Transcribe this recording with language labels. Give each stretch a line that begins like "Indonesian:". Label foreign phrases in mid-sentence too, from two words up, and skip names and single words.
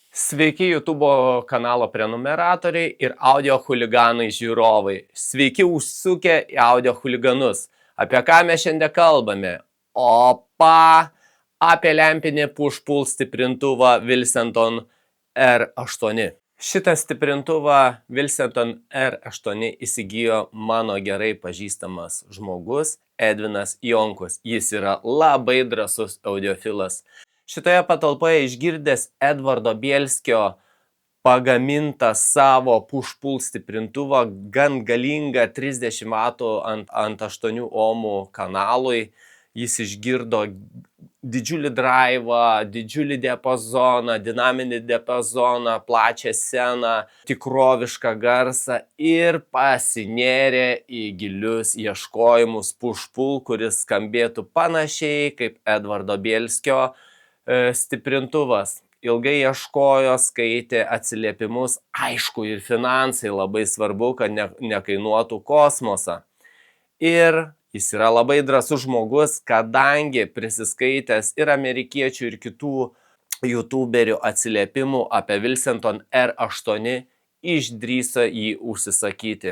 Lithuanian: Sveiki YouTube kanalo prenumeratoriai ir audio chuliganai žiūrovai. Sveiki užsukę į audio chuliganus. Apie ką mes šiandien kalbame? Apie lempinį push-pull stiprintuvą Wilsonton R8. Šitą stiprintuvą Wilsonton R8 įsigijo mano gerai pažįstamas žmogus Edvinas Jonkus. Jis yra labai drąsus audiofilas. Šitoje patalpoje išgirdęs Edvardo Bielskio pagamintą savo push-pull stiprintuvą, gan galingą 30 vatų ant 8 ohmų kanalui. Jis išgirdo didžiulį draivą, didžiulį diapazoną, dinaminį diapazoną, plačią sceną, tikrovišką garsą ir pasinėrė į gilius ieškojimus push-pull, kuris skambėtų panašiai kaip Edvardo Bielskio stiprintuvas. Ilgai ieškojo, skaitė atsiliepimus, aišku, ir finansai labai svarbu, kad nekainuotų kosmosą. Ir jis yra labai drąsus žmogus, kadangi prisiskaitęs ir amerikiečių, ir kitų youtuberių atsiliepimų apie Wilsonton R8 išdrįso jį užsisakyti.